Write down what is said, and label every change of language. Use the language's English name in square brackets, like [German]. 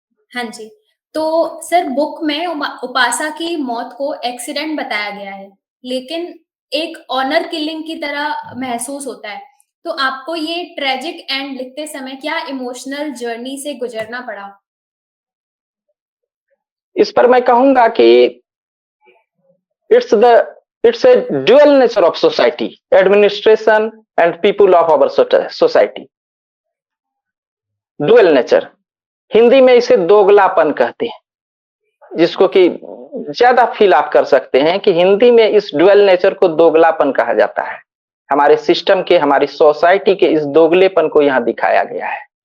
[Hindi] हाँ जी। तो sir book में उपासा की मौत को एक्सीडेंट बताया गया है, लेकिन एक ऑनर किलिंग की तरह महसूस होता है। तो आपको ये ट्रेजिक एंड लिखते समय क्या इमोशनल जर्नी से गुजरना पड़ा? इस पर मैं कहूंगा कि [English] it's a dual nature of society, administration and people of our society. [Hindi] Dual nature, Hindi में इसे दोगलापन कहते हैं, जिसको कि ज्यादा फील आप कर सकते हैं कि हिंदी में इस डुअल नेचर को दोगलापन कहा जाता है। हमारे सिस्टम के, हमारी सोसाइटी के इस दोगलेपन को यहां दिखाया गया है।